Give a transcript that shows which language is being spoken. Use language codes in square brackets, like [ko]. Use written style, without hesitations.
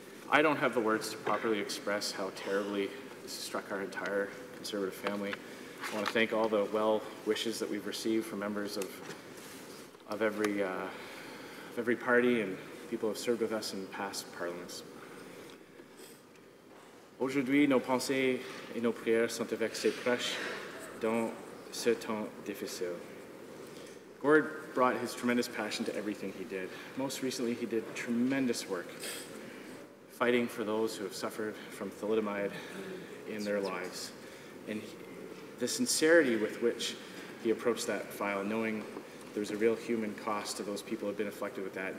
[en] I don't have the words to properly express how terribly this struck our entire Conservative family. I want to thank all the well wishes that we've received from members of every party and people who have served with us in past parliaments. [fr] Aujourd'hui, nos pensées et nos prières sont avec ses proches dans ce temps difficile. [en] Gord brought his tremendous passion to everything he did. Most recently, he did tremendous work fighting for those who have suffered from thalidomide in their lives. And the sincerity with which he approached that file, knowing there was a real human cost to those people who had been afflicted with that.